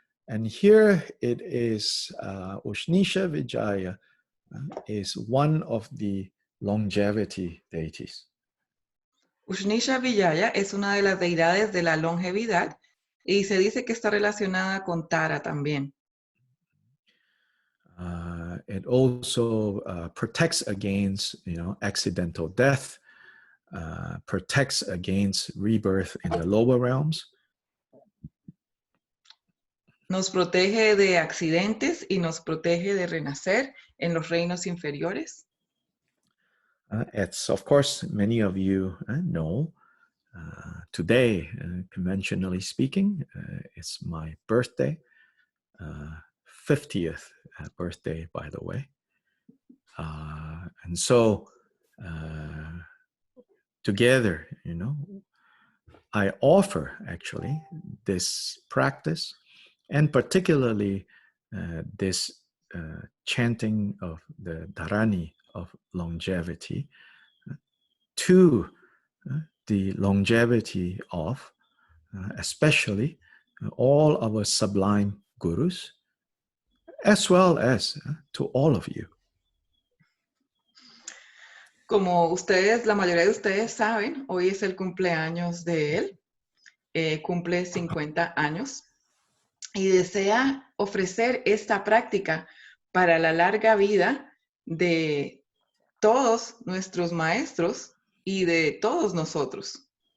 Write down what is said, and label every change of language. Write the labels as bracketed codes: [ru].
[en] And here it is, Ushnisha Vijaya is one of the longevity deities. [es] Ushnisha Vijaya es una de las deidades de la longevidad y se dice que está relacionada con Tara también. [en] It also protects against, accidental death, protects against rebirth in the lower realms. [es] Nos protege de accidentes y nos protege de renacer en los reinos inferiores. [en] It's, of course, many of you know, today, conventionally speaking, it's my birthday, 50th birthday, by the way. And so, together, I offer, actually, this practice, and particularly this chanting of the Dharani of longevity to the longevity of especially all our sublime gurus, as well as to all of you. [es] Como ustedes, la mayoría de ustedes saben, hoy es el cumpleaños de él, cumple 50 años y desea ofrecer esta práctica para la larga vida de todos nuestros maestros y de todos nosotros.